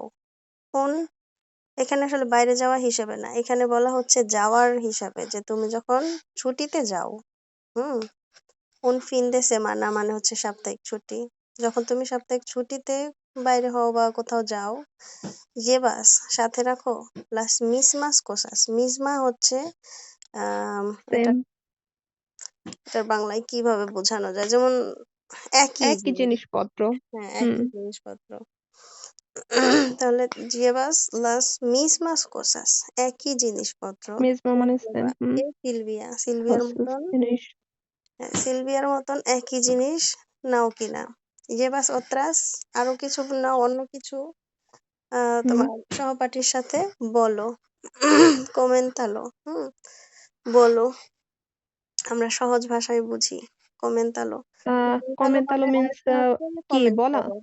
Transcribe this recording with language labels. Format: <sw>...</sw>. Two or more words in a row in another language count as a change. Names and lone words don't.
<bn>কোন, এখানে আসলে বাইরে যাওয়া হিসেবে না, এখানে বলা হচ্ছে যাওয়ার হিসাবে, যে তুমি যখন ছুটিতে যাও। হুম। কোন</bn> <es>fin de semana</es> <bn>মানে হচ্ছে সাপ্তাহিক ছুটি। যখন তুমি সাপ্তাহিক ছুটিতে বাইরে হও বা কোথাও যাও, llevas সাথে রাখো</bn> <es>las mismas cosas।</es> <bn>মিসমা হচ্ছে এটা, সেম। এটার বাংলায় কিভাবে বোঝানো যায়, যেমন একই একই জিনিস। জিনিসপত্র। হ্যাঁ, হুম, একই জিনিসপত্র। তাহলে</bn> <es>llevas las mismas cosas,</es> <bn>একই জিনিসপত্র। মেজমা মানে সেম। lleva, হুম, সিলভিয়ার হচ্ছে মতন, জিনিস। হ্যাঁ, সিলভিয়ার মতন একই জিনিস নাও কিনা।</bn> <es>llevas otras,</es> <bn>আরো কিছু নাও, অন্য কিছু হুম, তোমার সহপাঠীর সাথে বলো। কোমেন্তালো, বলো। আমরা সহজ ভাষায় বুঝি। কোমেন্তালো, কোমেন্তালো কমেন্টালো মানে মিন্স আরেকটা হচ্ছে কি কমেন্ট বলা? করো।</bn>